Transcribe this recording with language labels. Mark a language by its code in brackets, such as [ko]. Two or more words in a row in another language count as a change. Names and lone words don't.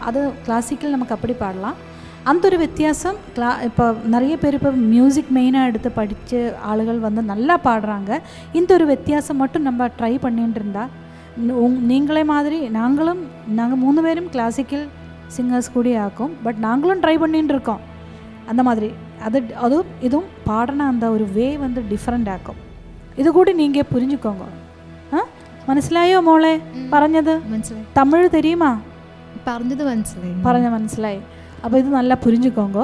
[ta] அது கிளாசிக்கல் நமக்கு அப்படி பாடலாம். அந்த ஒரு வித்தியாசம் இப்போ நிறைய பேர் இப்போ மியூசிக் மெயினாக எடுத்து படித்த ஆளுகள் வந்து நல்லா பாடுறாங்க. இந்த ஒரு வித்தியாசம் மட்டும் நம்ம ட்ரை பண்ணிட்டு இருந்தால் நீங்களே மாதிரி நாங்கள் 3 பேரும் [en] classical singers [ta] கூட ஆக்கும். பட் நாங்களும் ட்ரை பண்ணிட்டு இருக்கோம். அந்த மாதிரி அதுவும் இதுவும் பாடின அந்த ஒரு வே வந்து டிஃப்ரெண்ட் ആക്കും. இது கூட நீங்க புரிஞ்சுக்கோங்க. [ml] മനസ്സിലായോ മോളെ പറഞ്ഞത്? [ta] തമിഴ് தெரியுமா? [ml] പറഞ്ഞത് മനസ്സിലായി. മനസ്സിലായി. [ta] அப்போ இது நல்லா புரிஞ்சுக்கோங்க.